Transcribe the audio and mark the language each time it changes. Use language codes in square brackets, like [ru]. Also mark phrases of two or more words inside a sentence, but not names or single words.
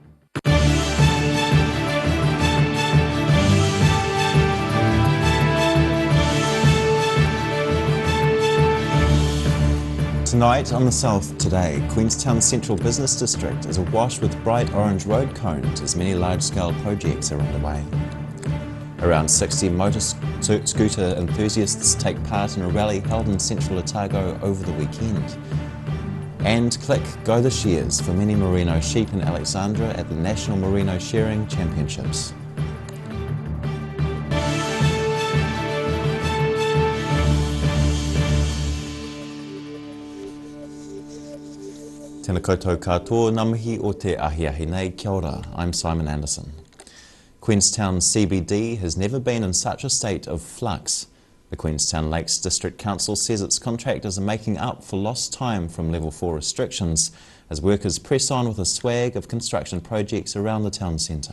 [en] Tonight on The South Today, Queenstown Central Business District is awash with bright orange road cones as many large-scale projects are underway. Around 60 motor scooter enthusiasts take part in a rally held in central Otago over the weekend. And click Go the Shears for many merino sheep in Alexandra at the National Merino Shearing Championships. [mi] Tēnā koutou katoa, ngā mihi o te ahiahi nei, kia ora, [en] I'm Simon Anderson. Queenstown CBD has never been in such a state of flux. The Queenstown Lakes District Council says its contractors are making up for lost time from level 4 restrictions as workers press on with a swag of construction projects around the town centre.